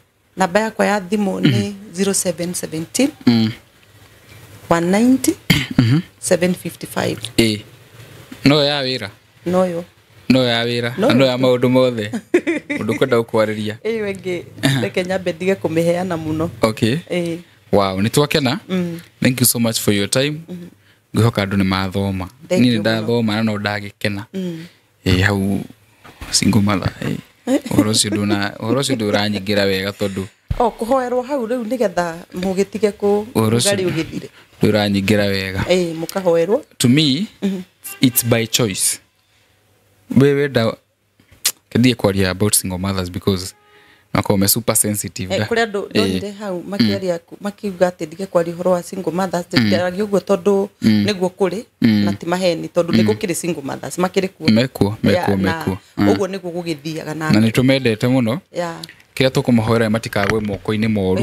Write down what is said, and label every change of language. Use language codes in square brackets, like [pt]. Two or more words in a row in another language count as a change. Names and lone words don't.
[ki] namba yakwa ya thimu ni 0717 190 755 no ya wira no yo no ya wira no ya maundu mothe undu kwenda ukwarĩria wengi reke nyambe ndige kũmĩheana mũno. Okay. Wow, ni twakena. [en] Thank you so much for your time. [ki] Ngĩhoka andũ nĩ mathoma. Niĩ ndathoma na no ndagĩkena. Hau [en] single mother. [ki] Ũhoro ũcio ndũranyingĩra wega tondũ kũhoerwo hau rĩu nĩgetha mũgĩtige kũgari ũgĩthire. Ndũranyingĩra wega. Mũkahoerwo. [en] To me, it's by choice. [ki] Wewe da kĩndie kwaria [en] about single mothers because [ki] nakome [en] super sensitive. [ki] Kũrĩa ndonire hau makĩaria makiuga atĩ ndige kwaria ũhoro wa [en] single mothers [ki] ndĩragia ũguo tondũ nĩguo kũrĩ na ti maheni tondũ nĩ gũkĩrĩ [en] single mothers [ki] makĩrĩ kuo. Mekuo. Ũguo nĩguo gũgĩthiaga na nĩ tũmendete mũno. Kĩrĩa tũkũmahoera matikagwe moko-inĩ moru.